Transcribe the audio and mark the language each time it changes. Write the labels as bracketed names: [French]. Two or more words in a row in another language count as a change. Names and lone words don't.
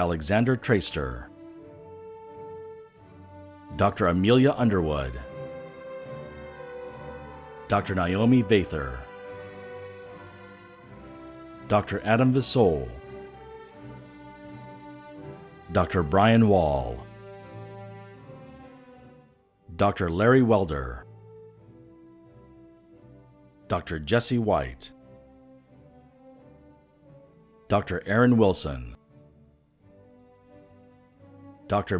[English] Alexander Traister, Dr. Amelia Underwood, Dr. Naomi Vather, Dr. Adam Visol, Dr. Brian Wall, Dr. Larry Welder, Dr. Jesse White, Dr. Aaron Wilson, Dr.